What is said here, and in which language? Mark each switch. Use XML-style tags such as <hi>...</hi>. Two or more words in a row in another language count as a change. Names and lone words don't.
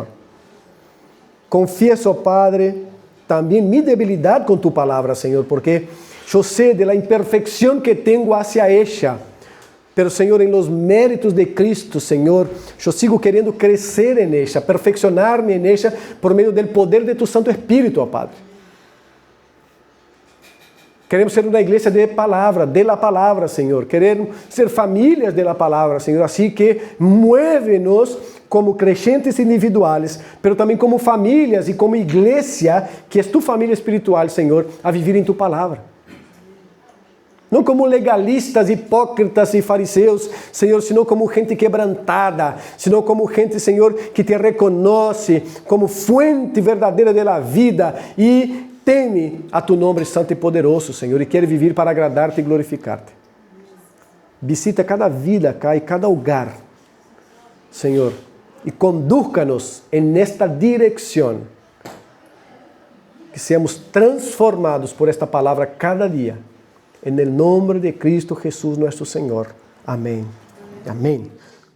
<es>Confieso, Padre, también mi debilidad con tu palabra, Señor, porque yo sé de la imperfección que tengo hacia ella. Pero, Señor, en los méritos de Cristo, Señor, yo sigo queriendo crecer en ella, perfeccionarme en ella por medio del poder de tu Santo Espíritu, Padre.</es> <pt>Queremos ser uma igreja de la palavra, Senhor. Queremos ser famílias de la palavra, Senhor. Assim que</pt> <es>muévenos como creyentes individuales,</es> <pt>pero também como famílias e como igreja, que é tu família espiritual, Senhor, a viver em tu palavra. Não como legalistas, hipócritas e fariseus, Senhor,</pt> <es>sino como gente quebrantada, sino como gente, Senhor, que te reconoce como fuente verdadeira de la vida</es> <pt>e teme a tu nome santo e poderoso, Senhor, e quer viver para agradar-te e glorificar-te. Visita cada vida cá e cada hogar, Senhor, e conduzca-nos nesta direção.</pt> <es>Que seamos transformados por esta palavra cada dia. En el nombre de Cristo Jesús nuestro Señor. Amén. Amén.</es>